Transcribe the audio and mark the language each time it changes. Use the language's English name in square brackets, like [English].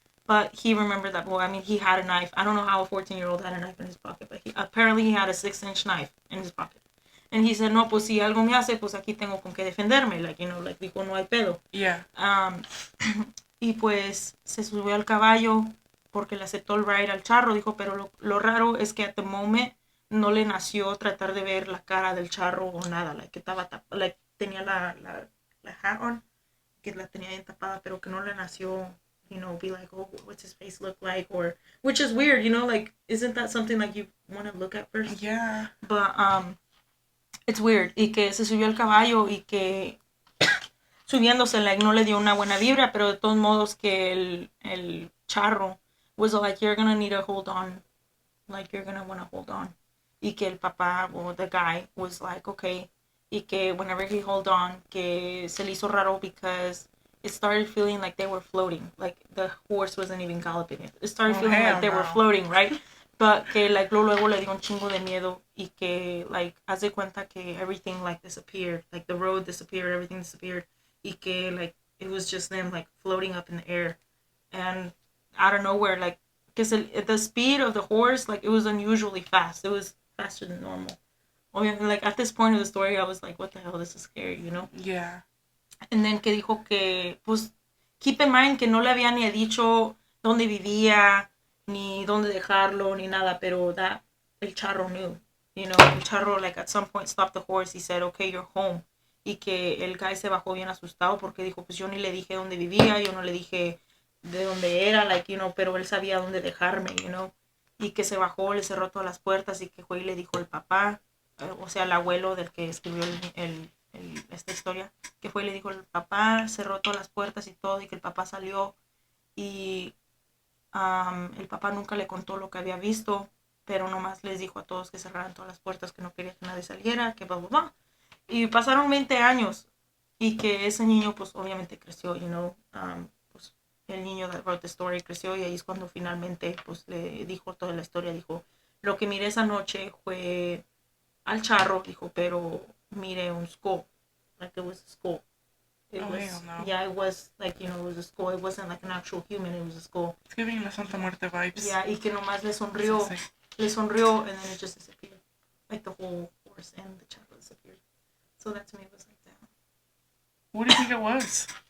[English] But he remembered that, I mean, he had a knife. I don't know how a 14-year-old had a knife in his pocket, but apparently he had a 6-inch knife in his pocket. [Spanish] And he said, no, pues si algo me hace, pues aquí tengo con qué defenderme. [English] Like, you know, like, [Spanish] dijo, no hay pedo. [English] Yeah. [Spanish] Y pues se subió al caballo porque le aceptó el ride al charro. Dijo, pero lo raro es que [English] at the moment [Spanish] no le nació tratar de ver la cara del charro o nada. Like, que estaba like, tenía la [English] hat on, [Spanish] que la tenía bien tapada, pero que no le nació, [English] you know, be like, oh, what's his face look like? Or, which is weird, you know, like, isn't that something like you want to look at first? Yeah. But, it's weird. [Spanish] Y que se subió al caballo y que subiéndose, like, no le dio una buena vibra, pero de todos modos que el charro was like, [English] you're gonna need to hold on. Like, you're gonna want to hold on. [Spanish] Y que el papá, [English] or the guy, was like, okay. y que whenever he held on, [Spanish] que se le hizo raro [English] because it started feeling like they were floating, like the horse wasn't even galloping. It started feeling like they were floating, right? But que like [Spanish] luego le dio un chingo de miedo y que like haz de cuenta que [English] everything like disappeared, like the road disappeared, everything disappeared, y que like it was just them like floating up in the air, and out of nowhere, like because the speed of the horse, like it was unusually fast. It was faster than normal. Obviously, like at this point of the story, I was like, what the hell, this is scary, you know? Yeah. [Spanish] And then que dijo que, pues, [English] keep in mind [Spanish] que no le había ni dicho dónde vivía, ni dónde dejarlo, ni nada, pero that, el charro knew, you know? [English] El charro, like, at some point stopped the horse, he said, okay, you're home. [Spanish] Y que el guy se bajó bien asustado porque dijo, pues yo ni le dije dónde vivía, yo no le dije de dónde era, like, you know, pero él sabía dónde dejarme, you know? Y que se bajó, le cerró todas las puertas y que fue y le dijo el papá, o sea, el abuelo del que escribió esta historia, que fue y le dijo al papá, cerró todas las puertas y todo, y que el papá salió y el papá nunca le contó lo que había visto, pero nomás les dijo a todos que cerraran todas las puertas, que no quería que nadie saliera, que bla, bla, bla. Y pasaron 20 años y que ese niño pues obviamente creció, you know, pues el niño [English] that wrote the story [Spanish] creció y ahí es cuando finalmente pues le dijo toda la historia, dijo, lo que miré esa noche fue al charro, dijo, pero mire un skull, [English] like it was a skull. It was, hell no. yeah, it was like, you know, it was a skull. It wasn't like an actual human, it was a skull. It's giving la Santa Muerte vibes. [Spanish] Yeah, y que nomás le sonrió, [English] and then it just disappeared. Like the whole horse and the charro disappeared. So that to me was like, damn. What do you think it was?